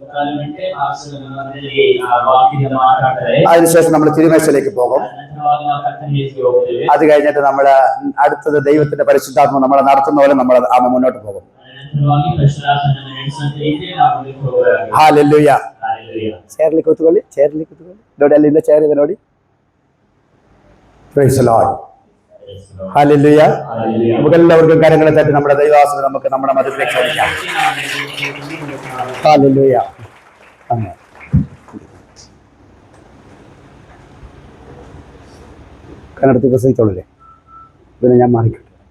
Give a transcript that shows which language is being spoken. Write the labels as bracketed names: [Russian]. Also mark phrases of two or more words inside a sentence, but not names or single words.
[Malayalam] അതിനുശേഷം നമ്മൾ തിരുമേശയിലേക്ക് പോകും. അത് കഴിഞ്ഞിട്ട് നമ്മൾ അടുത്തത് ദൈവത്തിന്റെ പരിശുദ്ധാത്മ നമ്മളെ നടത്തുന്ന പോലെ നമ്മൾ മുന്നോട്ട് പോകും. ഹല്ലേലൂയ. [Kannada] ಚೇರ್‌ಲಿ ಕೂತ್ಕೊಳ್ಳಿ, ಚೇರ್‌ಲಿ ಕೂತ್ಕೊಳ್ಳಿ. ನೋಡಿ ಅಲ್ಲಿಂದ ಚೇರ್ ಇದೆ ನೋಡಿ. [English] Praise the Lord. ഹല്ലേലൂയ. [Malayalam] നമുക്ക് എല്ലാവർക്കും കരങ്ങളെ തട്ടി നമ്മുടെ ദൈവദാസനെ നമുക്ക് നമ്മുടെ മധ്യത്തിലേക്ക് ക്ഷണിക്കാം. ഹല്ലേലൂയ. ആമേൻ. കന്നഡത്തിൽ പ്രസംഗിച്ചോളല്ലേ, പിന്നെ ഞാൻ മാറിക്കട്ടെ.